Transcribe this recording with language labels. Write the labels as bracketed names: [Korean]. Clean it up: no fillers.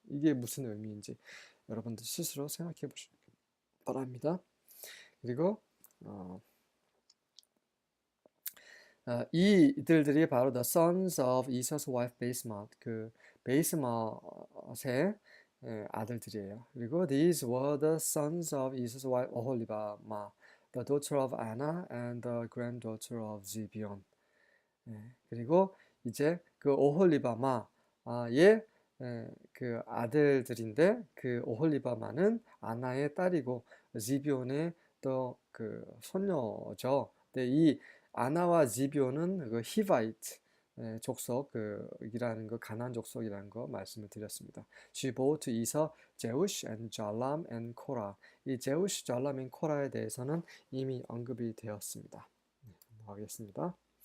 [Korean] 이게 무슨 의미인지 여러분들 스스로 생각해 보시기 바랍니다. 그리고 이들이 바로 [English] the sons of Esau's wife Basemat, [Korean] 그 베이스맛의 아들들이에요. [English] 그리고 these were the sons of Esau's wife Oholibamah, the daughter of Anna and the granddaughter of Zibeon. [Korean] 그리고 이제 그 오홀리바마의 그 아들들인데 그 오홀리바마는 아나의 딸이고 지비온의 또 그 손녀죠. 근데 이 아나와 지비온은 그 히바이트 족속이라는 거, 가나안 족속이라는 거 말씀을 드렸습니다. [English] She bore to Esau Jeush and Jalam and Korah. [Korean] 이 제우시, 잘람, 앤 코라에 대해서는 이미 언급이 되었습니다. 넘어가겠습니다.